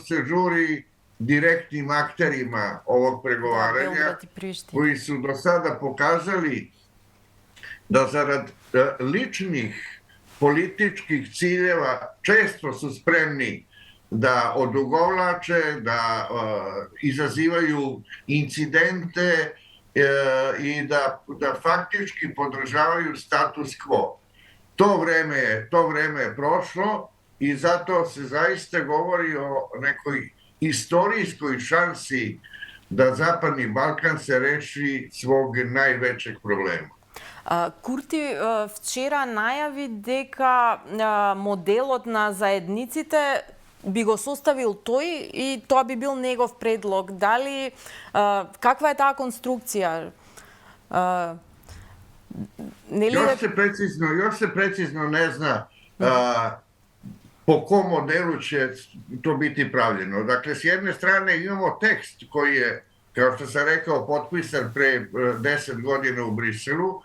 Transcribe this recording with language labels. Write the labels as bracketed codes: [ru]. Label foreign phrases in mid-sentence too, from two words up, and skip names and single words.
[sr] se žuri direktnim akterima ovog pregovaranja, koji su do sada pokazali da zarad ličnih političkih ciljeva često su spremni da odugovlače, da izazivaju incidente i da faktički podržavaju [la] status quo. [sr] To vreme je prošlo i zato se zaista govori o nekoj istorijskoj šansi da Zapadni Balkan se reši svog najvećeg problema. [mk] Kurti вчера најави дека моделот на заедниците би го составил тој и тоа би бил негов предлог. Дали каква е таа конструкција? [sr] Još se precizno ne zna po kom modelu će to biti pravljeno. Dakle, s jedne strane imamo tekst koji je, kao što sam rekao, potpisan pre 10 godina u Briselu.